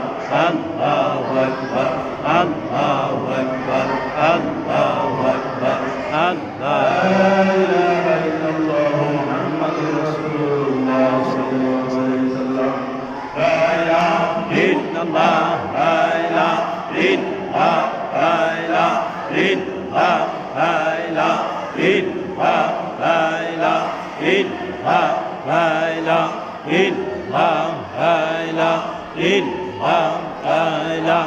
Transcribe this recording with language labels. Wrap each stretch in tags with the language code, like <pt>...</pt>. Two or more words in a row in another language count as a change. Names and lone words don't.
<ar>الله أكبر، الله أكبر، الله أكبر، الله. لا إله إلا الله محمد رسول الله صلى الله عليه وسلم. لا إله إلا الله، لا إله إلا الله، لا إله إلا الله، لا إله إلا الله، لا إله إلا الله، لا إله إلا الله، لا إله إلا الله، لا إله</ar>